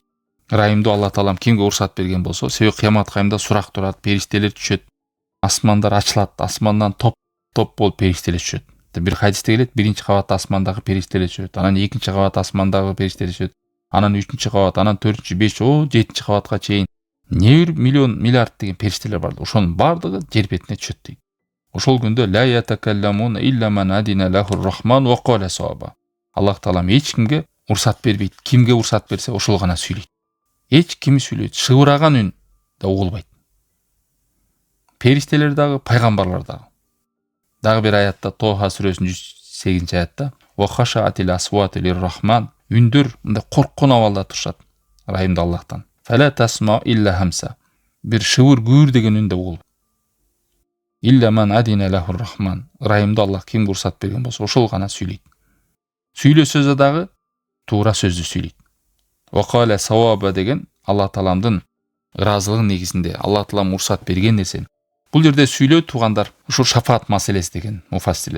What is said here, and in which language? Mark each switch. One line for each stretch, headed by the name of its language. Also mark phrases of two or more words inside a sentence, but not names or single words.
Kyrgyz: Ырайымдуу Алла Таалам кимге уруксат берген болсо, себеби кыямат кайымда сурак турат, периштелер түшөт, асмандар ачылат, асмандан топ болуп периштелер түшөт. Бир хадисте келет, биринчи кабат асмандагы периштелер түшөт, анан экинчи кабат асмандагы периштелер түшөт, анан үчүнчү кабат, анан төртүнчү, бешинчи, жетинчи кабатка чейин не бир миллион, миллиард деген периштелер бар. Ошонун баардыгы жер бетине түшөт дейт. Ошол күндө
Arabic: لا يتكلمون إلا من أذن له الرحمن وقال صوابا.
Kyrgyz: Аллах Таалам эч кимге уруксат бербейт. Кимге уруксат берсе, ошол гана сүйлөйт. Эч ким сүйлөйт, шыбыраган үн да угулбайт. Периштелер дагы, пайгамбарлар дагы. Дагы бир аятта, Тоха сүрөсүнүн 108 аятта,
Arabic: وخشعت الأصوات للرحمن,
Kyrgyz: үндөр мындай корккон абалда турушат. Ырайымдуу Аллахтан.
Arabic: فلا تسمع إلا همسا.
Kyrgyz: Бир шыбыр гүүр деген үндө угул.
Arabic: إلا من أذن له الرحمن.
Kyrgyz: Ырайымдуу Аллах кимге уруксат берген болсо, ошол гана сүйлөйт. Сүйлөсө дагы туура сөздү сүйлөйт.
Arabic: وقال صوابا
Kyrgyz: деген Алла Тааламдын ыраазылыгынын негизинде Алла Таалам уруксат берген нерсени. Бул жерде сүйлөө туугандар, ушул шафаат маселеси деген муфассирлер.